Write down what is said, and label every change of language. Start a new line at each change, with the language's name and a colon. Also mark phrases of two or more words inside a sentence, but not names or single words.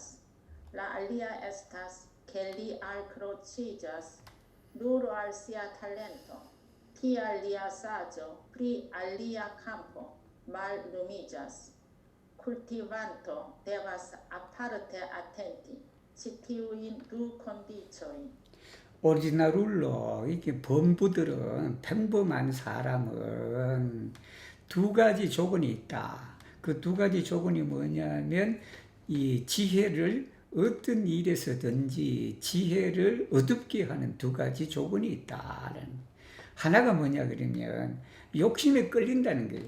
Esperanto: La alia estas, ke li alkroĉiĝas nur al sia talento, tial lia saĝo pri alia kampo mallumiĝas. Kultivanto devas aparte atenti ĉi tiujn du kondiĉojn.
Korean: 오리지널룰로 이렇게 범부들은 평범한 사람은 두 가지 조건이 있다. 그 두 가지 조건이 뭐냐면 이 지혜를 어떤 일에서든지 지혜를 어둡게 하는 두 가지 조건이 있다라는 하나가 뭐냐 그러면 욕심에 끌린다는 거예요.